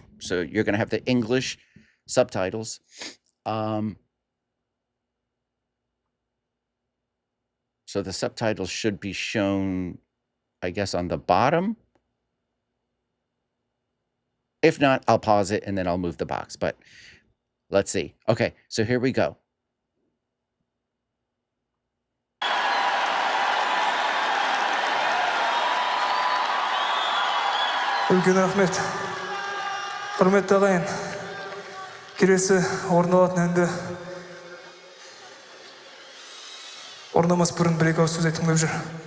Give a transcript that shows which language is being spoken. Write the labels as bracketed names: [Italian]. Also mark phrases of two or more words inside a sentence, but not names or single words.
[English] So you're going to have the English subtitles. So the subtitles should be shown, I guess, on the bottom. If not, I'll pause it and then I'll move the box. But let's see. Okay, so here we go. [Kazakh] Үлкен рахмет. Құрметті ағайын, келесі орындалатын әнді орындамас бұрын бір-екі ауыз сөз айтқым келіп жүр.